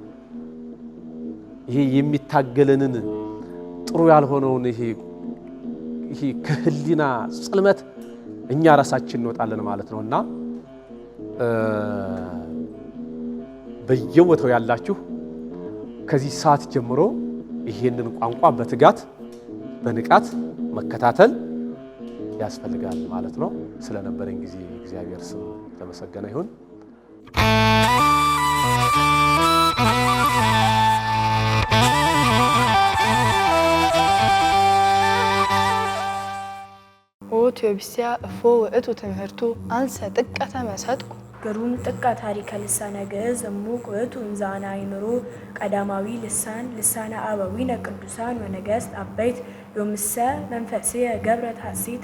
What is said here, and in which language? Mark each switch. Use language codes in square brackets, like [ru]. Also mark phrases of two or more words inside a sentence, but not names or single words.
[am] ይሄ የሚታገለንን ጥሩ ያልሆነውን ይሄ ከህሊና ጽልመት እኛ ራሳችን እንወጣለን ማለት ነውና በየቦታው ያላችሁ ከዚህ ሰዓት ጀምሮ ይሄንን ቋንቋ በትጋት በንቃት መከታተል ያስፈልጋል ማለት ነው። ስለነበረን ጊዜ እግዚአብሔር ስም የተመሰገነ ይሁን። [gez] ቴዎብስያ እፎ ውእቱ ትምህርቱ አንሰ ጥቀተ መሰጥኩ ግሩም ጥቀ ታሪከ ልሳነ ግዕዝ እሙቅ ውእቱ እንዛና ይምሩ ቀዳማዊ ልሳነ አበዊነ ቅዱሳን ወነገሥት አበይት ዮምሰ መንፈስየ ገብረት ሐሴተ